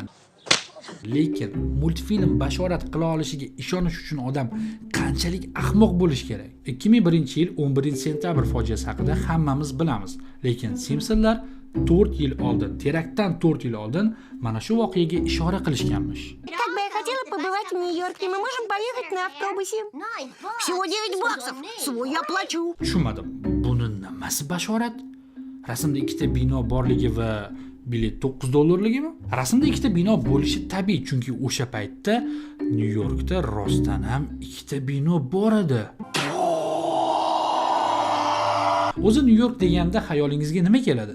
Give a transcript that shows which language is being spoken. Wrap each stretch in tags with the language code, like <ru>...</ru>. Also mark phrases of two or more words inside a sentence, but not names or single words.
<uz>Lekin multfilm bashorat qila olishiga ishonish uchun odam qanchalik ahmoq bo'lish kerak? 2001-yil 11-sentyabr fojiasi haqida hammamiz bilamiz, lekin Simpsonlar 4 yil oldin, teraktdan 4 yil oldin mana shu voqeaga ishora qilishganmish.</uz> <ru>Как бы я хотела побывать в Нью-Йорке, мы можем поехать на автобусе. Всего $9. Свой я плачу.</ru> <uz>Tushunmadim. Buni nimasi bashorat? Rasmda ikkita bino borligi va bilet $9-ligimi? Rasmda ikkita bino bo'lishi tabiiy, chunki o'sha paytda Nyu-Yorkda rostdan ham ikkita bino bor edi. O'zi Nyu-York deganda xayolingizga nima keladi?</uz>